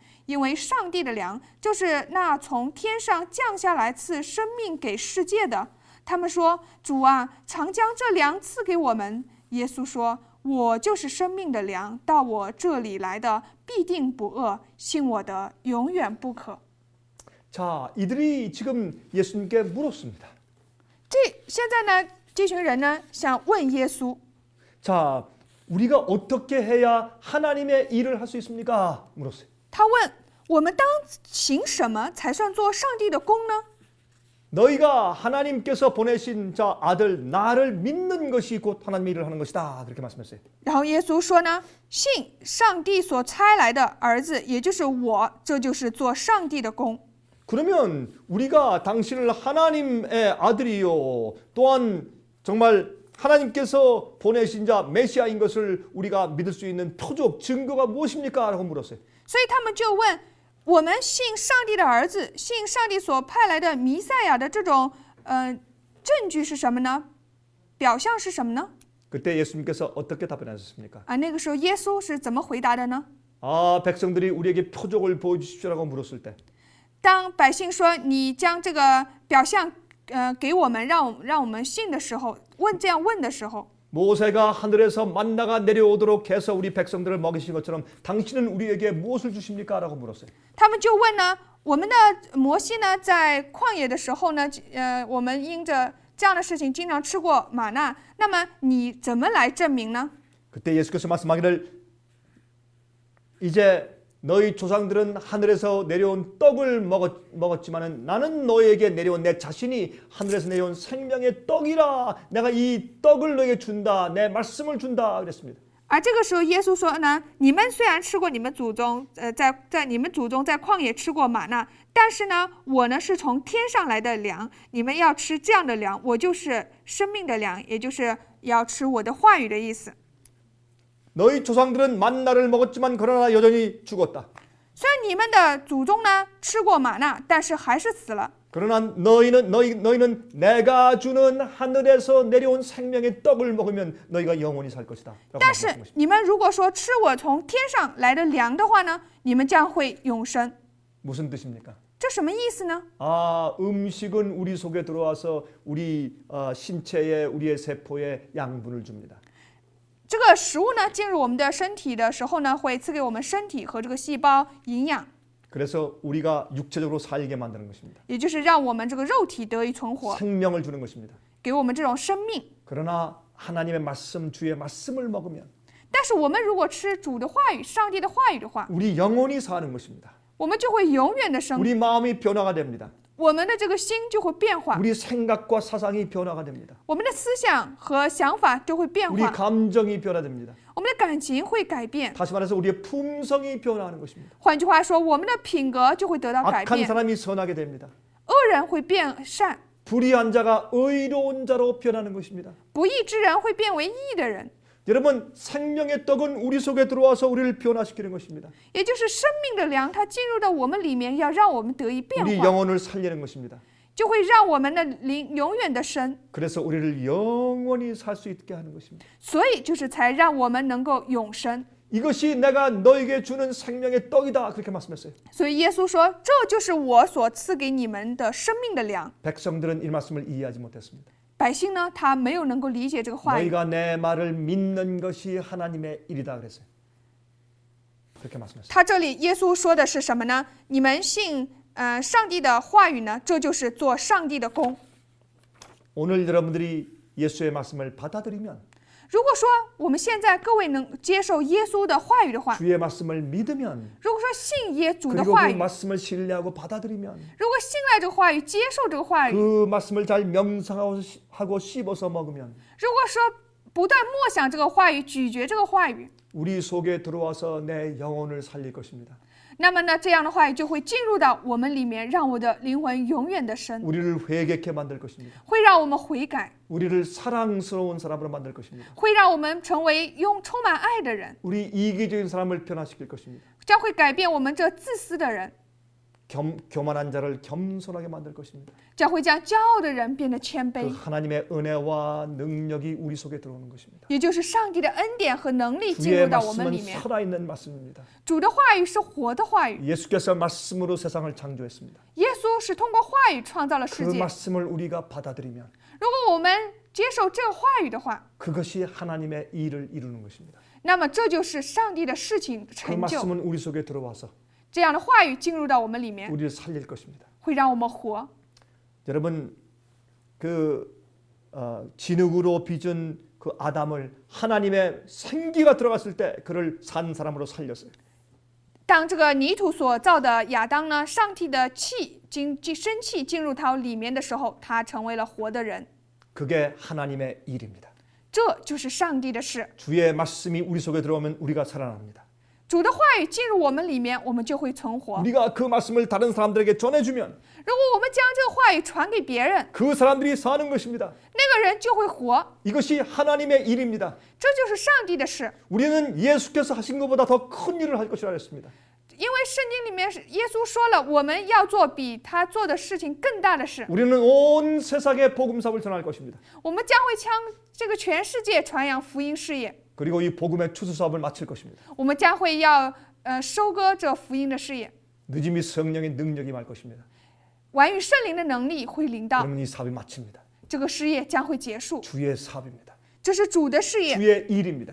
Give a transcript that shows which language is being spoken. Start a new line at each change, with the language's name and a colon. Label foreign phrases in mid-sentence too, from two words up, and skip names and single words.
Chinese: 因为上帝的粮，就是那从天上降下来赐生命给世界的。”他们说：“主啊，常将这粮赐给我们。”耶稣说：“ 我就是生命的粮，到我这里来的必定不饿，信我的永远不渴。
Korean: 자, 이들이 지금 예수님께 물었습니다.
Chinese: 现在呢，这群人呢想问耶稣，
Korean: 자, 우리가 어떻게 해야 하나님의 일을 할 수 있습니까? 물었어요.
Chinese: 他问我们当行什么才算做上帝的工呢？
Korean: 너희가 하나님께서 보내신 자 아들 나를 믿는 것이 곧 하나님의 일을 하는 것이다. 그렇게 말씀했어요.
Chinese: 然后耶稣说呢，信上帝所差来的儿子，也就是我，这就是做上帝的工。
Korean: 그러면 우리가 당신을 하나님의 아들이요 또한 정말 하나님께서 보내신 자 메시아인 것을 우리가 믿을 수 있는 표적 증거가 무엇입니까? 라고 물었어요.
Chinese: 所以他们就问我们信上帝的儿子，信上帝所派来的弥赛亚的这种证据是什么呢？表象是什么呢？
Korean: 그때 예수님께서 어떻게 답변하셨습니까?
Chinese: 那个时候耶稣是怎么回答的呢？
Korean: 아, 백성들이 우리에게 표적을 보여주십시오라고 물었을 때
Chinese: 当百姓说你将这个表象给我们，让我们信的时候，这样问的时候，
Korean: 모세가 하늘에서 만나가 내려오도록 해서 우리 백성들을 먹이신 것처럼 당신은 우리에게 무엇을 주십니까? 라고 물었어요.
Chinese: 他们就问呢，我们的摩西呢，在旷野的时候呢，我们因着这样的事情经常吃过玛纳，那么你怎么来证明呢？
Korean: 그때 예수께서 말씀하기를 이제 너희 조상들은 하늘에서 내려온 떡을 먹었지만은 나는 너희에게 내려온 내 자신이 하늘에서 내려온 생명의 떡이라. 내가 이 떡을 너희에게 준다. 내 말씀을 준다. 그랬습니다.
Chinese: 这个时候耶稣说呢，你们虽然吃过你们祖宗在你们祖宗在旷野吃过玛纳，但是呢，我呢是从天上来的粮，你们要吃这样的粮，我就是生命的粮，也就是要吃我的话语的意思。
Korean: 너희 조상들은 만나를 먹었지만 그러나 여전히 죽었다.
Chinese: 虽然你们的祖宗呢吃过玛纳，但是还是死了。
Korean: 그러나 너희는 내가 주는 하늘에서 내려온 생명의 떡을 먹으면 너희가 영원히 살 것이다.
Chinese: 但是你们如果说吃我从天上来的粮的话呢，你们将会永生。
Korean: 무슨 뜻입니까?
Chinese: 这什么意思呢？
Korean: 아, 음식은 우리 속에 들어와서 우리 신체에 우리의 세포에 양분을 줍니다.
Chinese: 这个食物呢进入我们的身体的时候呢，会赐给我们身体和这个细胞营养，
Korean: 그래서 우리가 육체적으로 살게 만드는 것입니다.
Chinese: 也就是让我们这个肉体得以存活，
Korean: 생명을 주는 것입니다.
Chinese: 给我们这种生命。
Korean: 그러나 하나님의 말씀, 주의 말씀을 먹으면
Chinese: 但是我们如果吃主的话语、上帝的话语的话，
Korean: 우리 영원히 사는 것입니다.
Chinese: 我们就会永远的生，
Korean: 우리 마음이 변화가 됩니다.
Chinese: 我们的这个心就会变化，
Korean: 우리 생각과 사상이 변화가 됩니다.
Chinese: 我们的思想和想法就会变
Korean: 우리
Chinese: 化，
Korean: 감정이 변화됩니다.
Chinese: 我们的感情会改变。
Korean: 다시 말해서 우리의 품성이 변화하는 것입니다.
Chinese: 换句话说，我们的品格就会得到改
Korean: 악한
Chinese: 变，
Korean: 사람이 선하게 됩니다.
Chinese: 恶人会变善，
Korean: 불의한 자가 의로운 자로 변하는 것입니다.
Chinese: 不义之人会变为义的人。
Korean: 여러분, 생명의 떡은 우리 속에 들어와서 우리를 변화시키는 것입니다.
Chinese: 也就是生命的粮，它进入到我们里面，要让我们得以变
Korean: 우리
Chinese: 化，
Korean: 영혼을 살리는 것입니다.
Chinese: 就会让我们的灵永远的生，
Korean: 그래서 우리를 영원히 살 수 있게 하는 것입니다.
Chinese: 所以就是才让我们能够永生。
Korean: 이것이 내가 너에게 주는 생명의 떡이다. 그렇게 말씀했어요.
Chinese: 所以耶稣说，这就是我所赐给你们的生命的粮。
Korean: 백성들은 이 말씀을 이해하지 못했습니다.
Chinese: 百姓呢，他没有能够理解这个话语。
Korean: 너희가 내 말을 믿는 것이 하나님의 일이다 그랬어요. 그렇게 말씀했어요.
Chinese: 他这里耶稣说的是什么呢？你们信上帝的话语呢，这就是做上帝的工。
Korean: 오늘 여러분들이 예수의 말씀을 받아들이면
Chinese: 如果说我们现在各位能接受耶稣的话语的话，
Korean: 주의 말씀을 믿으면
Chinese: 如果说信耶主的
Korean: 그리고
Chinese: 话
Korean: 그
Chinese: 语，
Korean: 말씀을 신뢰하고 받아들이면
Chinese: 如果信赖这个话语，接受这个话语，
Korean: 그 말씀을 잘 명상하고 씹어서 먹으면
Chinese: 如果说不断默想这个话语，咀嚼这个话语，
Korean: 우리 속에 들어와서 내 영혼을 살릴 것입니다.
Chinese: 那么呢，这样的话语就会进入到我们里面，让我的灵魂永远的生，
Korean: 우리를 회개케 만들 것입니다.
Chinese: 会让我们悔改，
Korean: 우리를 사랑스러운 사람으로 만들 것입니다.
Chinese: 会让我们成为充满爱的人，
Korean: 우리 이기적인 사람을 변화시킬 것입니다.
Chinese: 将会改变我们这自私的人，
Korean: 교만한 자를 겸손하게 만들 것입니다.
Chinese: 将会将骄傲的人变得谦
Korean: 그
Chinese: 卑，
Korean: 하나님의 은혜와 능력이 우리 속에 들어오는 것입니다.
Chinese: 也就是上帝的恩典和能力进
Korean: 주의
Chinese: 入到我们
Korean: 말씀은
Chinese: 里面。
Korean: 살아있는 말씀입니다.
Chinese: 主的话语是活的话语，
Korean: 예수께서 말씀으로 세상을 창조했습니다.
Chinese: 耶稣稣是通过话语创造了世
Korean: 그
Chinese: 界。
Korean: 말씀을 우리가 받아들이면
Chinese: 如果我们接受这个话语的话，
Korean: 그것이 하나님의 일을 이루는 것입니다.
Chinese: 那么这就是上帝的事情
Korean: 그
Chinese: 成就。
Korean: 말씀은 우리 속에 들어와서
Chinese: 这样的话语进入到我们里面，
Korean: 우리를 살릴 것입니다.
Chinese: 会让我们活。
Korean: 여러분 그 진흙으로 빚은 그 아담을 하나님의 생기가 들어갔을 때 그를 산 사람으로 살렸어요.
Chinese: 当这个泥土所造的亚当呢，上帝的生气进入他里面的时候，他成为了活的人。
Korean: 그게 하나님의 일입니다.
Chinese: 这就是上帝的事。
Korean: 주의 말씀이 우리 속에 들어오면 우리가 살아납니다.
Chinese: 主的话语进入我们里面，我们就会存活。
Korean: 우리가 그 말씀을 다른 사람들에게 전해주면
Chinese: 如果我们将这个话语传给别人，
Korean: 그 사람들이 사는 것입니다.
Chinese: 那个人就会活。
Korean: 이것이 하나님의 일입니다.
Chinese: 这就是上帝的事。
Korean: 우리는 예수께서 하신 것보다 더 큰 일을 할 것이라 했습니다.
Chinese: 因为圣经里面耶稣说了，我们要做比他做的事情更大的事。
Korean: 우리는 온 세상에 복음사를 전할 것입니다.
Chinese: 我们将会将这个全世界传扬福音事业。
Korean: 그리고 이 복음의 추수 사업을 마칠 것입니다.
Chinese: 我们将会要收割这福音的事业。
Korean: 늦음이 성령의 능력이 말 것입니다.
Chinese: 晚于圣灵的能力会临到，
Korean: 그러면 이 사업이 마칩니다.
Chinese: 这个事业将会结束。
Korean: 주의 사업입니다.
Chinese: 这是主的事业，
Korean: 주의 일입니다.